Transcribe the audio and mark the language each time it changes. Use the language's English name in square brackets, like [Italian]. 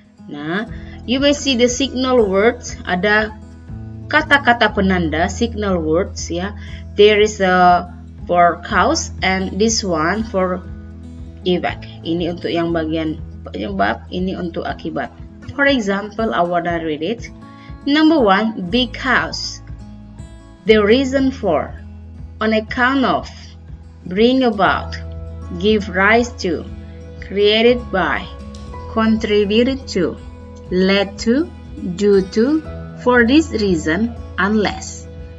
[English] Nah, you may see the signal words, [Indonesian] ada kata-kata penanda, [English] signal words, There is a for cause and this one for effect. [Indonesian] Ini untuk yang bagian penyebab, ini untuk akibat. [English] For example, I wanna read it. Number 1, because. The reason for, on account of, bring about, give rise to, created by, contributed to, led to, due to, for this reason, unless.